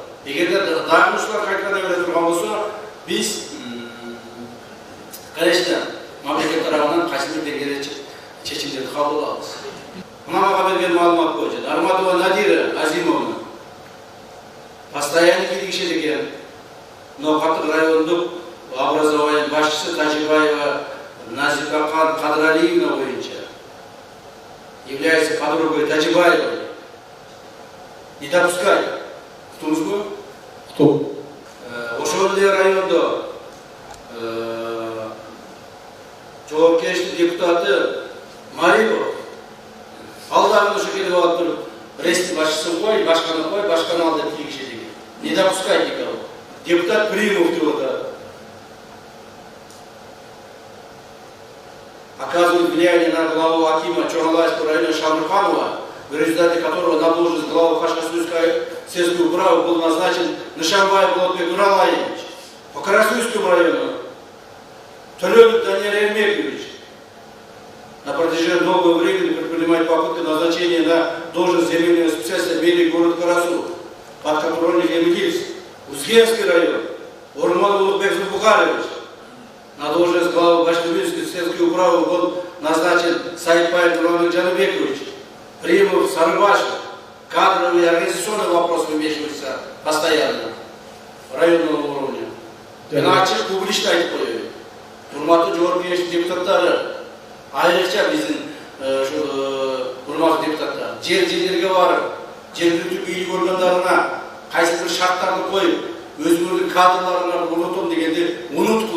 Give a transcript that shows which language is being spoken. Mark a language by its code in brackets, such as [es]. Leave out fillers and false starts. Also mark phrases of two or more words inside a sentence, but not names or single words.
[ky] Эгерде дагы ушулар кайтканда бере турган болсо, biz конечно мамлекет тарабынан кайсы бир деңгээлде чечимдерди кабыл алабыз. Мага берген маалымат боюнча Арматова Надира Азимовна постоянно кийлигишет экен. Ноокаттык райондук образование башчысы Тажибаева Назика Кадралиевна боюнча [ru] является подругой Тажибаевой. Не допускай. Кто? Кто? [ky] Ошол эле райондо жогорку кеңештин депутаты Марипов ал дагы ошо келип алып туруп рейстин башчысын кой, башканы кой, башканы ал деп кийлигишет экен. [ru] Не допускай никого. [ky] Депутат Примов деп атат. [ru] Оказывает влияние на главу Акима Чогалайского района Шамруханова, в результате которого на должность главы Хашкасуйской сельской управы был назначен Нышанбаев Болотбек Нуралаевич. По Карасуйскому району Толёнов Даниил Эрмекович на протяжении долгого времени предпринимает попытки назначения на должность земельного специалиста в мэрии города Карасу, под контролем Емельгильц. Узгенский район Урман Болотбек Бухарович на должность главы Башкирской сельской управы был назначен Саидбаев Нурлан Джанубекович. Примов, Сарыбашев, кадровые и организационные вопросы вмешиваются постоянно районного уровня. [ky] Иначе публично айтып коюю. Урматтуу жогорку кеңештин депутаттары, айрыкча биздин урматтуу депутаттар жерлерге барып, жергиликтүү бийлик органдарына кайсы бир шарттарды коюп, өзүңөрдүн кадрларына урнотом дегенди унуткула.